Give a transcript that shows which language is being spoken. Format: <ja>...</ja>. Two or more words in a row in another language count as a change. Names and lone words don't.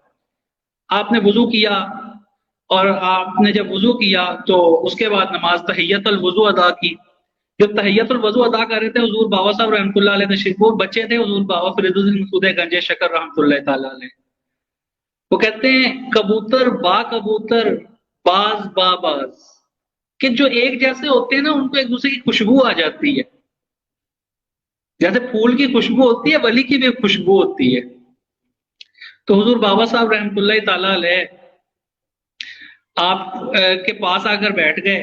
<ur>آپ نے وضو کیا اور آپ نے جب وضو کیا تو اس کے بعد نماز تحیت الوضو ادا کی. جب تحیت الوضو ادا کر رہے تھے حضور بابا صاحب رحمۃ اللہ علیہ تشریف، وہ بچے تھے حضور بابا فرید الدین مسعود گنج شکر رحمۃ اللہ تعالی علیہ. وہ کہتے ہیں</ur> <fa>کبوتر با کبوتر باز با باز،</fa> <ur>کہ جو ایک جیسے ہوتے ہیں نا ان کو ایک دوسرے کی خوشبو آ جاتی ہے. جیسے پھول کی خوشبو ہوتی ہے ولی کی بھی خوشبو ہوتی ہے. تو حضور بابا صاحب رحمۃ اللہ تعالی علیہ آپ کے پاس آ کر بیٹھ گئے.</ur>